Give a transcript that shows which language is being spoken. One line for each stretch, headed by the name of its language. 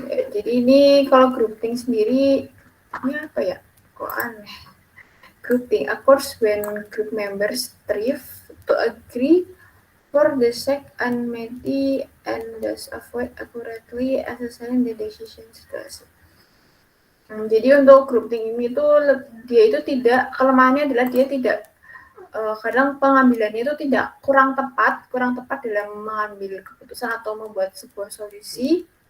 Indonesian: Jadi ini kalau grouping sendiri ini apa ya? Kok aneh?
English: Grouping, of course, when group members strive to agree for the sake unity and thus avoid accurately assessing the decision situation.
Indonesian: Jadi untuk grouping ini tuh dia itu tidak, kelemahannya adalah dia tidak kadang pengambilannya itu tidak kurang tepat dalam mengambil keputusan atau membuat sebuah solusi.